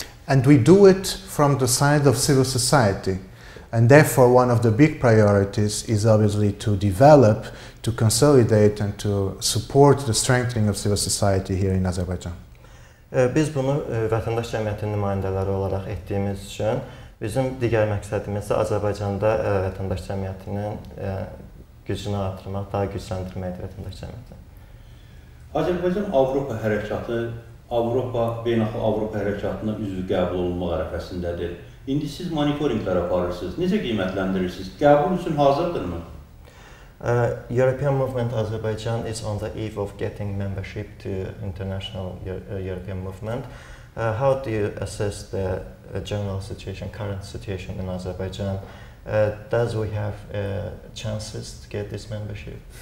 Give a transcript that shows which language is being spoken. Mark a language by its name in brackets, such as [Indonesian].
[English] And we do it from the side of civil society. And therefore one of the big priorities is obviously to develop, to consolidate and to support the strengthening of civil society here in Azerbaijan. [Azerbaijani] Biz bunu vətəndaş cəmiyyətinin nümayəndələri olaraq etdiyimiz üçün bizim digər məqsədimiz isə Azərbaycanda vətəndaş cəmiyyətinin gücünü artırmaq, daha gücləndirməkdir vətəndaş cəmiyyətini. Azərbaycan Avropa Hərəkatı, Beynəlxalq Avropa Hərəkatına üzvü qəbul olunmaq ərəfəsindədir. İndi siz monitorinqlər aparırsınız. Necə qiymətləndirirsiniz? Qəbul üçün hazırdırmı? [English] European Movement Azerbaijan is on the eve of getting membership to international European movement. How do you assess the general situation, current situation in Azerbaijan? Does we have chances to get this membership?